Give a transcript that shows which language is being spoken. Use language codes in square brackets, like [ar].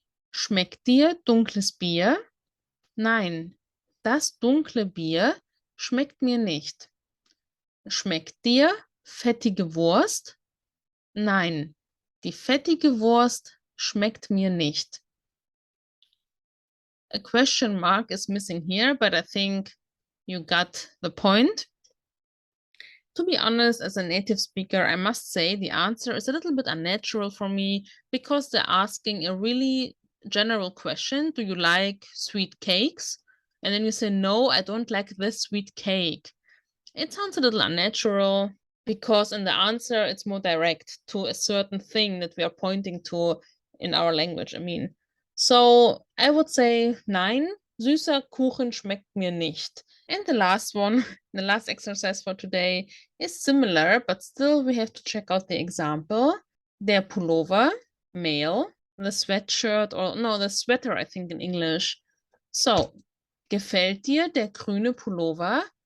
[de] Schmeckt dir dunkles Bier? Nein, das dunkle Bier schmeckt mir nicht. Schmeckt dir fettige Wurst? Nein, die fettige Wurst schmeckt mir nicht. [en] A question mark is missing here, but I think you got the point. To be honest, as a native speaker, I must say the answer is a little bit unnatural for me because they're asking a really general question. Do you like sweet cakes? And then you say, no, I don't like this sweet cake. It sounds a little unnatural because in the answer, it's more direct to a certain thing that we are pointing to in our language. I mean, so I would say, [de] nein, süßer Kuchen schmeckt mir nicht. [en] And the last one, the last exercise for today is similar, but still we have to check out the example. Der Pullover, male, the sweatshirt, or no, the sweater, I think in English. [de] So, gefällt dir der grüne Pullover?